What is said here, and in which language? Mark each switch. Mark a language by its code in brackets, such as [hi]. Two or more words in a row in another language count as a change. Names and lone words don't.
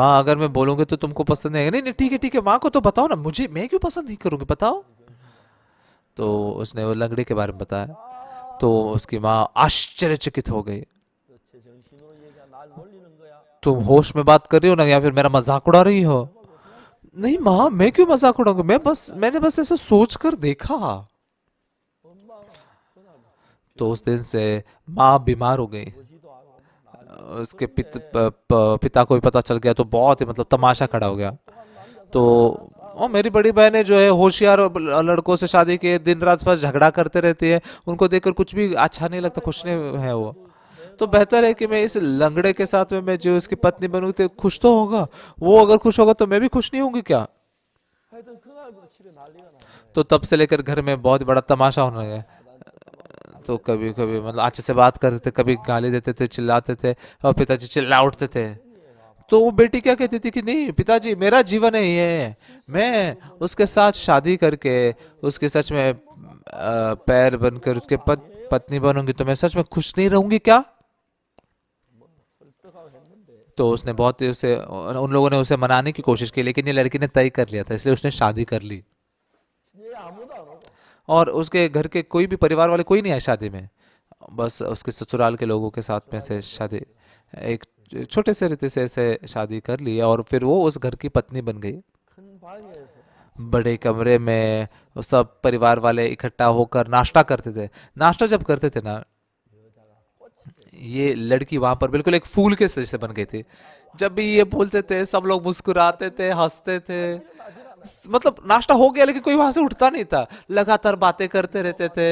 [hi] माँ अगर मैं बोलूंगी तो तुमको पसंद नहीं आएगा। नहीं नहीं ठीक है, माँ को तो बताओ ना, मुझे, मैं क्यों पसंद नहीं करूंगी, बताओ। तो उसने वो लंगड़े के बारे में बताया, तो उसकी माँ आश्चर्यचकित हो गई। [ko] 제 정신으로 얘기야 날 놀리는 거야. [hi] तुम होश में बात कर रही हो ना, या फिर मेरा मजाक उड़ा रही हो? नहीं माँ, मैं क्यों मजाक उड़ाऊंगा, मैंने बस ऐसा सोच कर देखा। [ko] 엄마가 그날 [hi] तो उस दिन से माँ बीमार हो गई। [ko] 보지도 않고 [hi] उसके पिता को भी पता चल गया, तो बहुत ही मतलब तमाशा खड़ा हो गया। तो और मेरी बड़ी बहनें जो है होशियार लड़कों से शादी किए, दिन रात बस झगड़ा करते रहती है, उनको देखकर कुछ भी अच्छा नहीं लगता, खुश नहीं है वो। तो बेहतर है कि मैं इस लंगड़े के साथ में, मैं जो इसकी पत्नी बनूंगी तो खुश तो होगा वो, अगर खुश होगा तो मैं भी खुश नहीं होंगी क्या? [ko] 하여튼 그날부터 집에 난리가 났네. [hi] तो तब से लेकर घर में बहुत बड़ा तमाशा होने लगा। तो कभी कभी मतलब अच्छे से बात करते थे, कभी गाली देते थे, चिल्लाते थे, और पिताजी चिल्ला उठते थे। तो वो बेटी क्या कहती थी कि नहीं पिताजी, मेरा जीवन है ये, मैं उसके साथ शादी करके उसके सच में पैर बनकर उसके पत्नी बनूंगी तो मैं सच में खुश नहीं रहूंगी क्या? [ko] 설득하고 했는데 [hi] तो उसने बहुत ही उसे, उन लोगों ने उसे मनाने की कोशिश की, लेकिन ये लड़की ने तय कर लिया था, इसलिए उसने शादी कर ली। [ko] 얘 아무도 안 ओ고 [hi] और उसके घर के कोई भी परिवार वाले कोई नहीं आए शादी में, बस उसके ससुराल के लोगों के साथ में से शादी, एक छोटे से रीति से ऐसे शादी कर ली, और फिर वो उस घर की पत्नी बन गई। [ko] 큰 방에서 [hi] बड़े कमरे में वो सब परिवार वाले इकट्ठा होकर नाश्ता करते थे। नाश्ता जब करते थे ना, ये लड़की वहां पर बिल्कुल एक फूल के जैसे बन गई थी। जब भी ये बोलते थे सब लोग मुस्कुराते थे, हंसते थे। मतलब नाश्ता हो गया लेकिन कोई वहां से उठता नहीं था, लगातार बातें करते रहते थे।